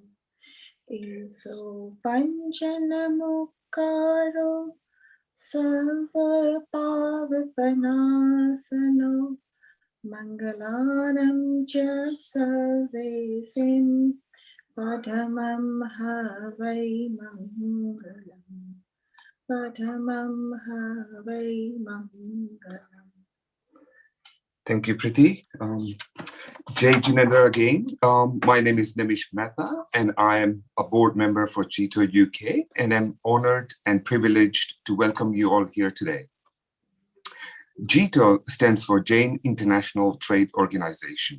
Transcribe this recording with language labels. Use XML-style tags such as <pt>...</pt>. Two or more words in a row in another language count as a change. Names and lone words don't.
<pra>Iso Panjanamukaro Sarva Pavapanasano Mangalanam Cha Sarvesim Padamam Havai Mangalam Padamam Havai Mangalam.</pra> <en>Thank you, Priti.</en> <hi>Jai Jinendra</hi> <en>again. My name is Nimish Mehta, and I am a board member for JITO UK, and I'm honored and privileged to welcome you all here today. JITO stands for Jain International Trade Organization.</en>